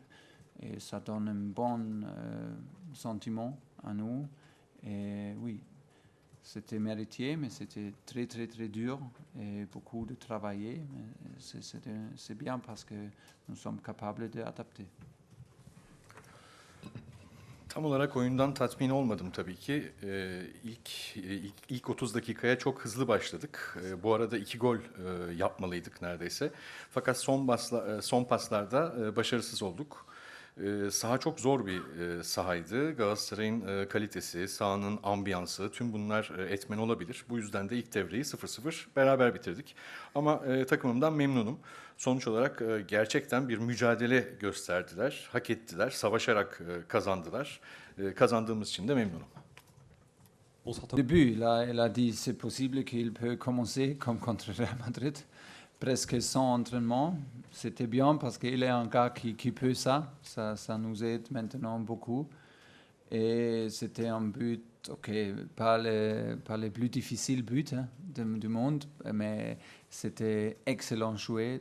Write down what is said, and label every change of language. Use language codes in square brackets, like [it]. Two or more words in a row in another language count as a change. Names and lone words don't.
[fr] Et ça donne un bon sentiment à nous. Et oui, c'était mérité, mais c'était très, très, très dur et beaucoup de travailler. Mais c'est bien parce que nous sommes capables d'adapter. [tr] Tam olarak oyundan tatmin olmadım tabii ki. İlk 30 dakikaya çok hızlı başladık. Bu arada 2 gol yapmalıydık neredeyse. Fakat son paslarda başarısız olduk. Saha çok zor bir sahaydı. Galatasaray'ın kalitesi, sahanın ambiyansı, tüm bunlar etmen olabilir. Bu yüzden de ilk devreyi 0-0 beraber bitirdik. Ama takımımdan memnunum. Sonuç olarak gerçekten bir mücadele gösterdiler, hak ettiler, savaşarak kazandılar. Kazandığımız için de memnunum. [fr] Au début, il a dit c'est possible qu'il peut commencer comme contre Real Madrid, presque sans entraînement. C'était bien parce qu'il est un gars qui peut ça. Ça nous aide maintenant beaucoup. Et c'était un but, ok, pas les plus difficiles buts hein, du monde, mais c'était excellent joué.